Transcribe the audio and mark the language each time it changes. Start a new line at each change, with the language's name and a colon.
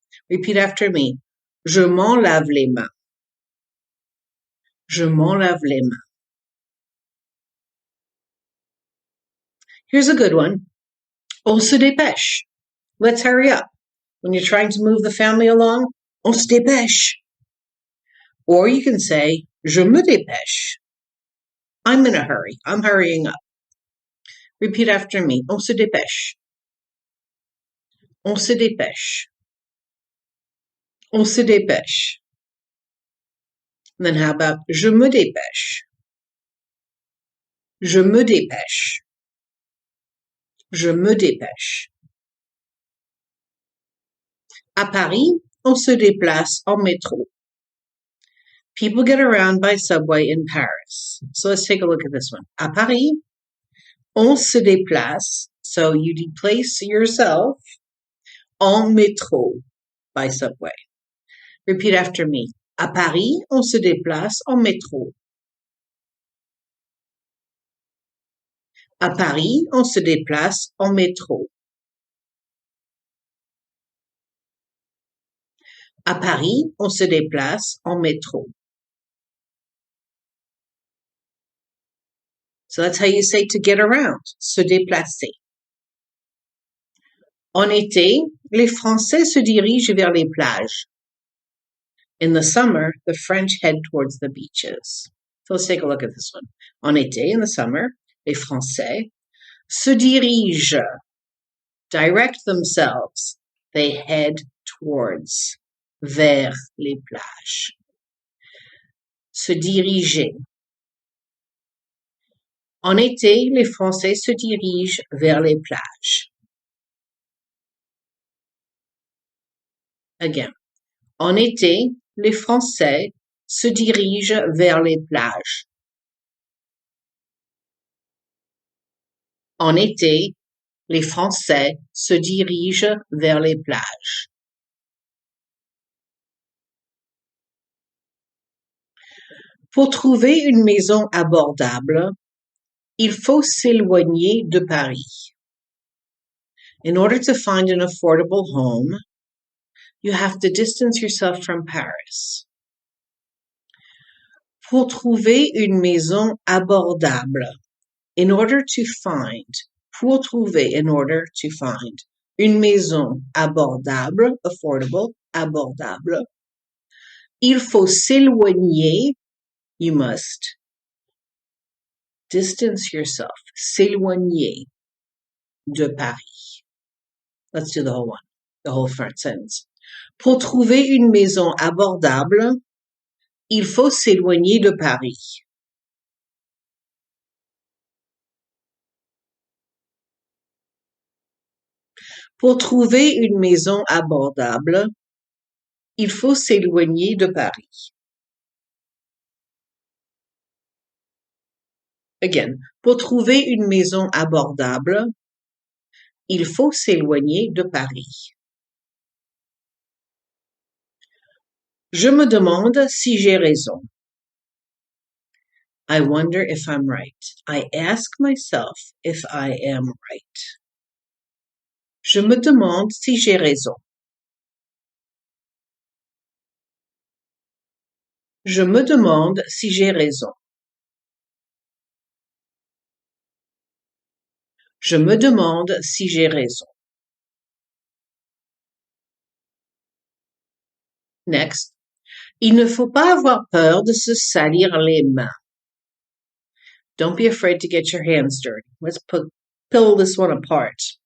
English: Repeat after me.
French: Je m'en lave les mains. Je m'en lave les mains.
English: Here's a good one.
French: On se dépêche.
English: Let's hurry up. When you're trying to move the family along,
French: on se dépêche.
English: Or you can say,
French: je me dépêche.
English: I'm in a hurry. I'm hurrying up. Repeat after me.
French: On se dépêche. On se dépêche. On se dépêche.
English: And then how about
French: je me dépêche? Je me dépêche. Je me dépêche. À Paris, on se déplace en métro.
English: People get around by subway in Paris. So let's take a look at this one.
French: À Paris, on se déplace.
English: So you deplace yourself
French: en métro
English: by subway. Repeat after me.
French: À Paris, on se déplace en métro. À Paris, on se déplace en métro. À Paris, on se déplace en métro.
English: So that's how you say to get around, se déplacer.
French: En été, les Français se dirigent vers les plages.
English: In the summer, the French head towards the beaches. So let's take a look at this one.
French: En été,
English: in the summer,
French: les Français se dirigent,
English: direct themselves. They head towards,
French: vers les plages. Se diriger. En été, les Français se dirigent vers les plages. Again. En été, les Français se dirigent vers les plages. En été, les Français se dirigent vers les plages. Pour trouver une maison abordable, il faut s'éloigner de Paris.
English: In order to find an affordable home, you have to distance yourself from Paris.
French: Pour trouver une maison abordable.
English: In order to find,
French: pour trouver,
English: in order to find,
French: une maison abordable,
English: affordable,
French: abordable. Il faut s'éloigner,
English: you must distance yourself,
French: s'éloigner de Paris.
English: Let's do the whole one, the whole front sentence.
French: Pour trouver une maison abordable, il faut s'éloigner de Paris. Pour trouver une maison abordable, il faut s'éloigner de Paris. Again, pour trouver une maison abordable, il faut s'éloigner de Paris. Je me demande si j'ai raison.
English: I wonder if I'm right. I ask myself if I am right.
French: Je me demande si j'ai raison. Je me demande si j'ai raison. Je me demande si j'ai raison.
English: Next.
French: Il ne faut pas avoir peur de se salir les mains.
English: Don't be afraid to get your hands dirty. Let's pull this one apart.